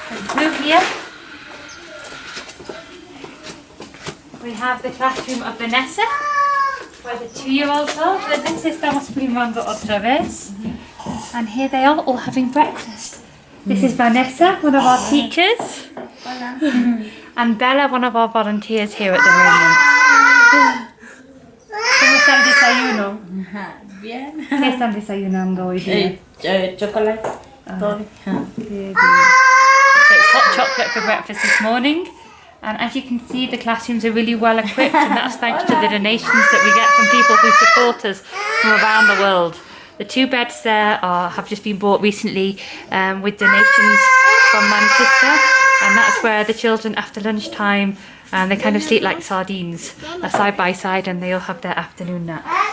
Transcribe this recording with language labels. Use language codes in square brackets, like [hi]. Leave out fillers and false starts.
[en] Through here we have the classroom of Vanessa, where the 2-year-olds are. [es] Vanessa, estamos filmando otra vez. [en] And here they are, all having breakfast. This is Vanessa, one of our teachers. And Bella, one of our volunteers here at the moment. [es] ¿Cómo está el desayuno? Bien. ¿Qué están desayunando hoy día? Chocolate. [en] So it's hot chocolate for breakfast this morning. And as you can see, the classrooms are really well equipped, and that's thanks to the donations that we get from people who support us from around the world. The 2 beds there have just been bought recently with donations from Manchester, and that's where the children after lunchtime, they kind of sleep like sardines, side by side, and they all have their afternoon nap.